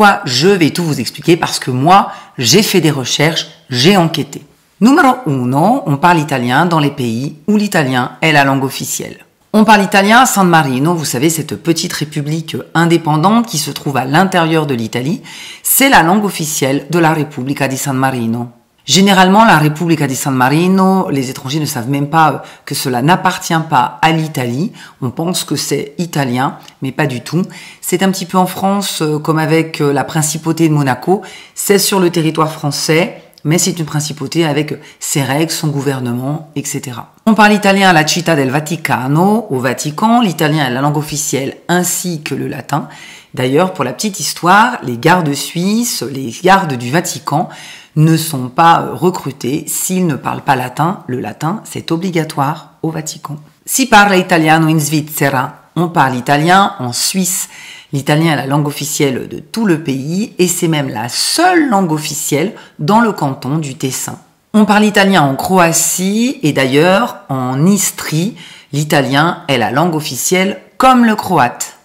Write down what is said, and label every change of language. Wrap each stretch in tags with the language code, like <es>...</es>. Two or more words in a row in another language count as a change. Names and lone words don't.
<fr>» Je vais tout vous expliquer parce que moi, j'ai fait des recherches, j'ai enquêté. Numéro 1, on parle italien dans les pays où l'italien est la langue officielle. On parle italien à San Marino, vous savez, cette petite république indépendante qui se trouve à l'intérieur de l'Italie. C'est la langue officielle de la Repubblica di San Marino. Généralement, la Repubblica di San Marino, les étrangers ne savent même pas que cela n'appartient pas à l'Italie. On pense que c'est italien, mais pas du tout. C'est un petit peu en France, comme avec la principauté de Monaco. C'est sur le territoire français, mais c'est une principauté avec ses règles, son gouvernement, etc. On parle italien à la Città del Vaticano, au Vatican. L'italien est la langue officielle ainsi que le latin. D'ailleurs, pour la petite histoire, les gardes suisses, les gardes du Vatican ne sont pas recrutés s'ils ne parlent pas latin. Le latin, c'est obligatoire au Vatican.</fr> <it>Si parla italiano in Svizzera,</it> <fr>on parle italien en Suisse. L'italien est la langue officielle de tout le pays et c'est même la seule langue officielle dans le canton du Tessin. On parle italien en Croatie et d'ailleurs en Istrie, l'italien est la langue officielle comme le croate.</fr>